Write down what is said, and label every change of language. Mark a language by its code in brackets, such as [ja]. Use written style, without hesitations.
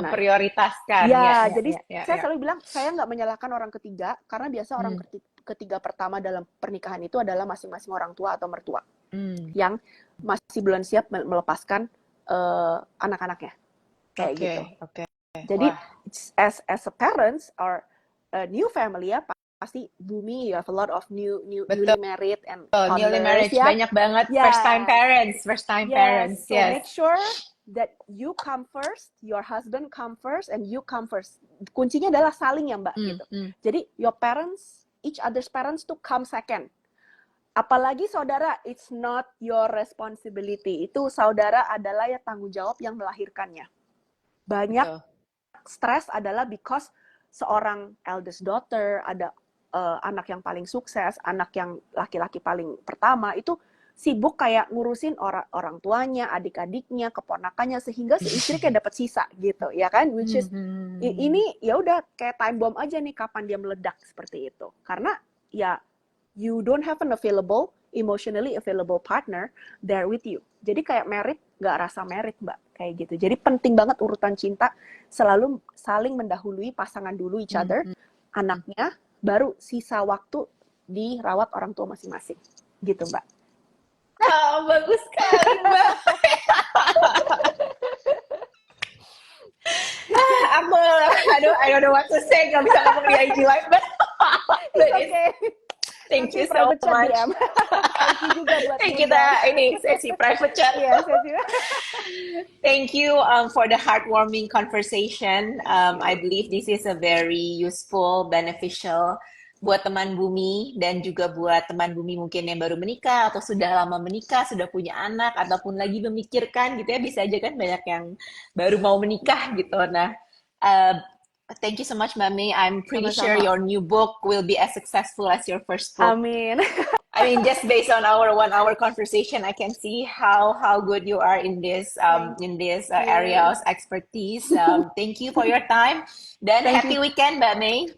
[id] bisa memprioritaskan. Jadi saya selalu bilang, saya nggak menyalahkan orang ketiga, karena biasa orang ketiga pertama dalam pernikahan itu adalah masing-masing orang tua atau mertua yang masih belum siap melepaskan anak-anaknya kayak gitu. [en] Jadi as a parents or a new family ya, pasti Bumi, you have a lot of newly married and newly married, [id] ya. banyak banget [en] first time parents. So make sure that you come first, your husband come first, and you come first. [id] Kuncinya adalah saling ya Mbak gitu. [en] Jadi your parents, each other's parents to come second. Apalagi saudara, it's not your responsibility. [id] Itu saudara adalah ya tanggung jawab yang melahirkannya. Banyak stres adalah because seorang [en] eldest daughter, [id] ada anak yang paling sukses, anak yang laki-laki paling pertama, itu sibuk kayak ngurusin orang tuanya, adik-adiknya, keponakannya, sehingga si istri kayak dapat sisa gitu, ya kan? Which is, ini ya udah kayak time bomb aja nih, kapan dia meledak seperti itu. [en] Karena ya, you don't have an emotionally available partner there with you. [id] Jadi kayak married, nggak rasa married Mbak, kayak gitu. Jadi penting banget urutan cinta, selalu saling mendahului pasangan dulu each other, anaknya, baru sisa waktu dirawat orang tua masing-masing. Gitu, Mbak. Oh, bagus sekali, Mbak. [en] I don't know what to say. [id] Nggak bisa ngomong di IG Live, [en] but okay. Thank you so much. Thank you juga buat [id] kita ini sesi [en] private chat. Thank you for the heartwarming conversation. I believe this is a very useful, beneficial [id] buat teman Bumi dan juga buat teman Bumi mungkin yang baru menikah atau sudah lama menikah, sudah punya anak ataupun lagi memikirkan gitu ya, bisa aja kan banyak yang baru mau menikah gitu. [en] Nah, thank you so much, Mami. I'm pretty sure your new book will be as successful as your first book. [id] Amin. [en] I mean, just based on our 1 hour conversation, I can see how good you are in this area of expertise. Thank you for your time. Dan happy weekend, Mbak May.